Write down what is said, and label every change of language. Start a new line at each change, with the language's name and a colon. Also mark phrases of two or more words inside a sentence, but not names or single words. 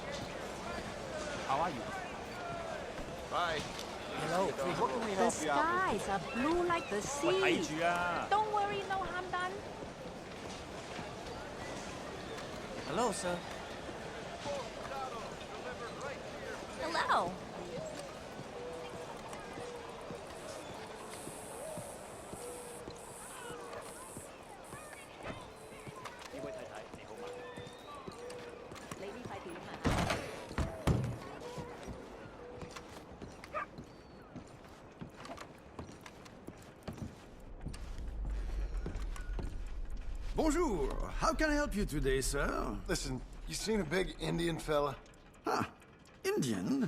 English: How are you? Bye. Hello, please, what can we The help you out with? skies are blue like the
Cantonese: 我睇
English: sea.
Cantonese: 住啊
English: Don't worry, no harm done. ！Hello, sir. Hello.
Cantonese: 呢位太太你好嗎？你呢塊點啊？
English: Bonjour. How can I help you today, sir? Listen, you seen a big Indian fella? Huh. Indian?